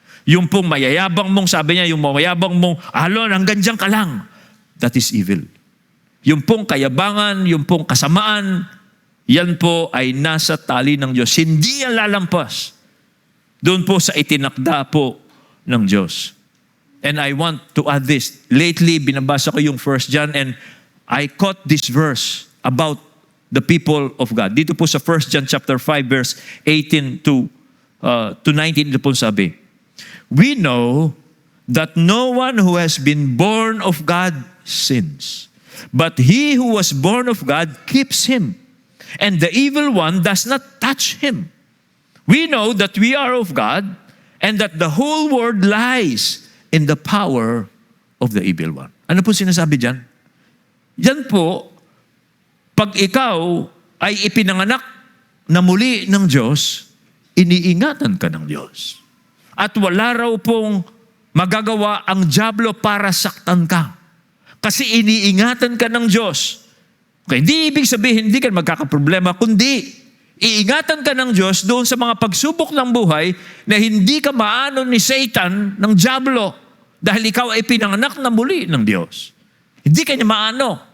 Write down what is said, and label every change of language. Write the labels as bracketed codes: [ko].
[tl] Yung pong mayayabang mong, sabi niya, yung mayayabang mong, alon, hanggang dyan ka lang. [en] That is evil. [tl] Yung pong kayabangan, yung pong kasamaan, yan po ay nasa tali ng Diyos. Hindi yan lalampas. Doon po sa itinakda po ng Diyos. [en] And I want to add this. Lately, [tl] binabasa ko yung [en] 1 John and I caught this verse about the people of God. [tl] Dito po sa [en] 1 John chapter 5 verse 18 to 19, [tl] ito po sabi, [en] "We know that no one who has been born of God sins. But he who was born of God keeps him, and the evil one does not touch him. We know that we are of God, and that the whole world lies in the power of the evil one." [tl] Ano po sinasabi dyan? Yan po, pag ikaw ay ipinanganak na muli ng Diyos, iniingatan ka ng Diyos. At wala raw pong magagawa ang dyablo para saktan ka. Kasi iniingatan ka ng Diyos. Okay, hindi ibig sabihin hindi ka magkakaproblema, kundi iingatan ka ng Diyos doon sa mga pagsubok ng buhay na hindi ka maano ni Satan ng dyablo dahil ikaw ay pinanganak na muli ng Diyos. Hindi ka niya maano.